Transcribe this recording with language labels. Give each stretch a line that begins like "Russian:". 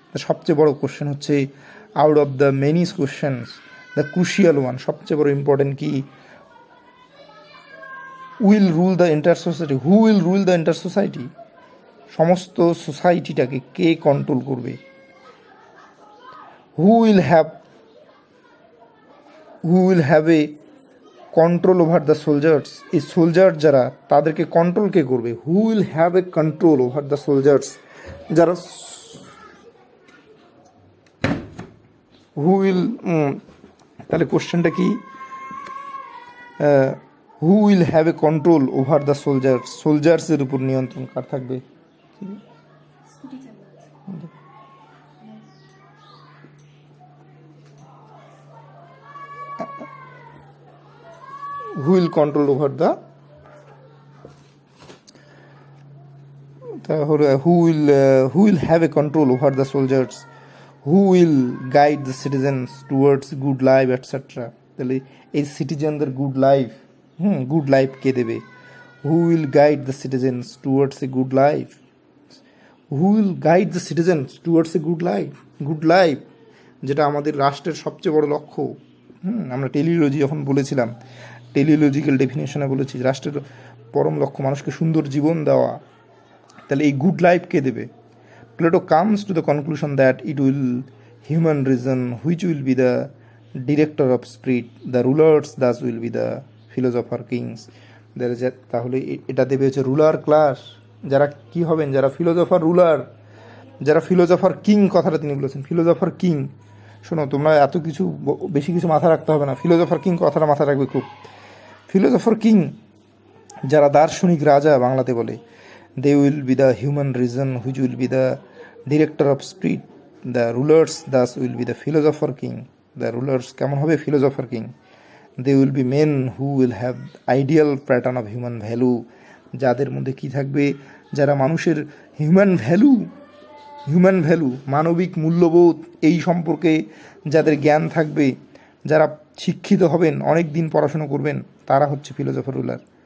English: The
Bangla: সবচেয়ে বড় question হচ্ছে
English: out of the many questions, the crucial one,
Bangla: সবচেয়ে বড় ইম্পর্টেন্ট কি,
English: will rule the entire society. Who will rule the entire society?
Bangla: সমস্ত সোসাইটিটাকে কে control করবে?
English: Who will have a control over the soldiers?
Bangla: এই soldier যারা, তাদেরকে control K করবে?
English: Who will have a control over the soldiers? যারা who will
Bangla: তাহলে কোশ্চেনটা কি,
English: who will have a control over the soldiers?
Bangla: সোলজার্সের উপর নিয়ন্ত্রণ কার থাকবে?
English: Who will control over the who will have a control over the soldiers? Who will guide the citizens towards good life etcetera.
Bangla: তাহলে এই সিটিজেনদের good life কে দেবে?
English: who will guide the citizens towards a good life, who will guide the citizens towards a good life,
Bangla: যেটা আমাদের রাষ্ট্রের সবচেয়ে বড় লক্ষ্য। আমরা টেলিওলজি যখন বলেছিলাম, টেলিওলজিক্যাল ডেফিনেশনে বলেছি রাষ্ট্রের পরম লক্ষ্য মানুষকে সুন্দর জীবন দেওয়া। তাহলে এই গুড লাইফ কে দেবে?
English: Plato comes to the conclusion that it will human reason which will be the director of spirit, the rulers thus will be the philosopher kings.
Bangla: তাহলে এটা দেবে হচ্ছে রুলার ক্লাস, যারা কি হবেন, যারা ফিলোজফার রুলার, যারা ফিলোজফার কিং, কথাটা তিনি বলেছেন ফিলোজফার কিং। শোনো, তোমরা এত কিছু বেশি কিছু মাথা রাখতে হবে না, ফিলোজফার কিং কথাটা মাথা রাখবে খুব। ফিলোজফার কিং যারা দার্শনিক রাজা বাংলাতে বলে,
English: they will be the human reason which will be the director of spirit, the rulers thus will be the philosopher king. The rulers
Bangla: কেমন হবে?
English: philosopher king. They will be men who will have ideal pattern of human value,
Bangla: যাদের মধ্যে কি থাকবে? যারা মানুষের human value মানবিক মূল্যবোধ এই সম্পর্কে যাদের জ্ঞান থাকবে, যারা শিক্ষিত হবেন, অনেক দিন পড়াশোনা করবেন, তারা হচ্ছে ফিলোজফার রুলার।